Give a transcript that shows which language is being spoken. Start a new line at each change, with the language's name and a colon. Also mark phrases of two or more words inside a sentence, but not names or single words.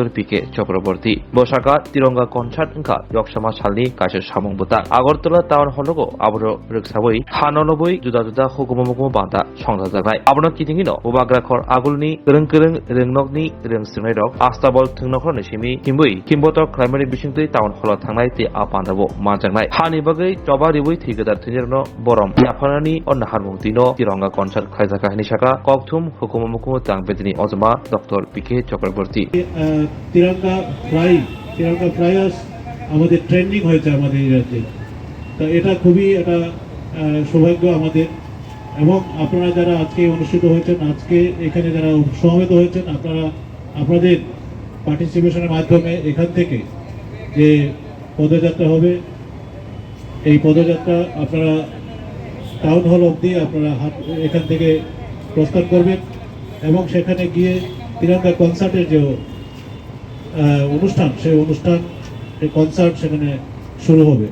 Kok Borok: PK Chakraborty bosaka tiranga concert engka yoksama salni kaisa samung buta Agartala town hologo abro reksaboi hanonoboi juda hukumo banda songjajaknai abono kitingino ubagrakhor agulni kereng rengnokni reng srengnai rok astabol thung noklani simi himboi himbotok primary bisingtui town holo thangnai te apandabo manjaknai hani bagai toba riboi thigedar thunjerno borom yafanani onna harmungtino tiranga concert khaijaka hinisaka kokthum hukumo tangbedini ojoma Dr. PK Chakraborty
Bangla: তিরঙ্গা ফ্লাইয়ার্স আমাদের ট্রেন্ডিং হয়েছে আমাদের এই রাজ্যে। তো এটা খুবই একটা সৌভাগ্য আমাদের, এবং আপনারা যারা আজকে অনুষ্ঠিত হয়েছেন, আজকে এখানে যারা সমবেত হয়েছেন, আপনাদের পার্টিসিপেশনের মাধ্যমে এখান থেকে যে পদযাত্রা হবে, এই পদযাত্রা আপনারা টাউন হল অবধি আপনারা এখান থেকে প্রস্থান করবেন এবং সেখানে গিয়ে তিরঙ্গা কনসার্টের যে অনুষ্ঠান, সেই কনসার্ট সেখানে শুরু হবে।